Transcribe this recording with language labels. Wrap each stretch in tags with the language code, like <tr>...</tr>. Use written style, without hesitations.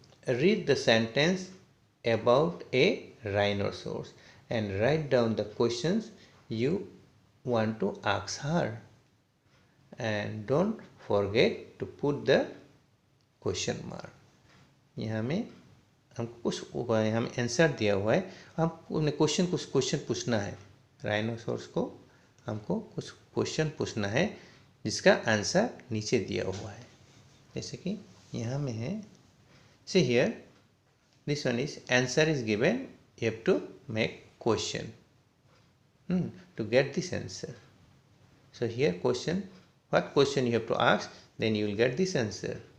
<en>Read the sentence about a rhinoceros and write down the questions you want to ask her, and don't forget to put the question mark.</en> <hi>यहाँ में हमको कुछ हमें answer दिया हुआ है, हम कुछ क्वेश्चन पूछना है. राइनोसोरस को हमको कुछ क्वेश्चन पूछना है जिसका आंसर नीचे दिया हुआ है. जैसे कि यहाँ में है,</hi> <en>see here, this one is answer is given, you have to make question to get this answer. So here question, what question you have to ask, then you will get this answer.</en>